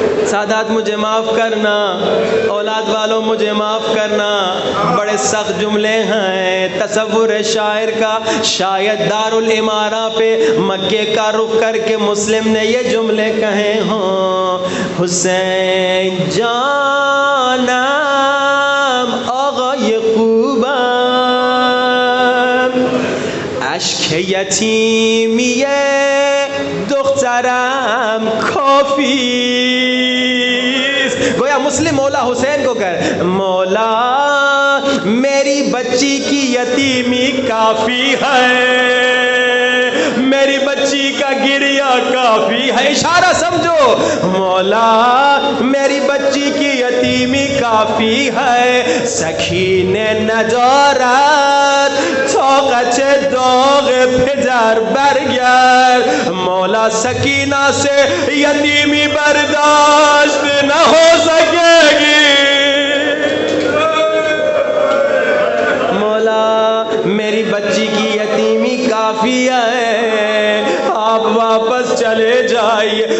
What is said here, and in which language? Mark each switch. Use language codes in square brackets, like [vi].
[ur] سادات مجھے معاف کرنا، اولاد والوں مجھے معاف کرنا، بڑے سخت جملے ہیں. تصور شاعر کا شاید دارالامارہ پہ مکے کا رخ کر کے مسلم نے یہ جملے کہے ہوں. [fa] حسین جانم آقا یعقوبم، اشک یتیمی دخترم کافی. [ur] گویا مسلم مولا حسین کو کہہ مولا میری بچی کی یتیمی کافی ہے، میری بچی کا گریا کافی ہے. اشارہ سمجھو، مولا میری بچی کی یتیمی کافی ہے. [fa] سکین ندارد طاقت داغ پدر برگرد. [ur] مولا سکینہ سے یتیمی برداشت نہ ہو سکے گی. مولا میری بچی کی یتیمی کافی ہے، آپ واپس چلے جائیے.